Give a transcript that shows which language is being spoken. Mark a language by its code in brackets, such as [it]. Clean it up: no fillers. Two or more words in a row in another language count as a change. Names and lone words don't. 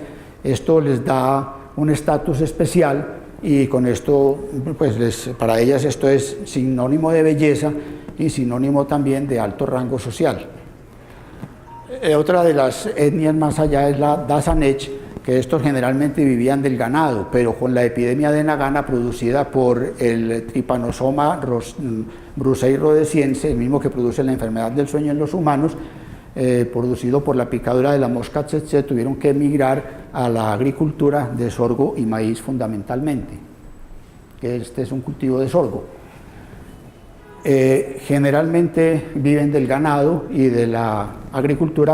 [es] Esto les da un estatus especial y con esto, pues para ellas esto es sinónimo de belleza y sinónimo también de alto rango social. Otra de las etnias más allá es la Dasanech, que estos generalmente vivían del ganado, pero con la epidemia de Nagana producida por el Trypanosoma brucei rhodesiense, el mismo que produce la enfermedad del sueño en los humanos, producido por la picadura de la mosca tsetse, tuvieron que emigrar a la agricultura de sorgo y maíz fundamentalmente, que este es un cultivo de sorgo. Generalmente viven del ganado y de la agricultura.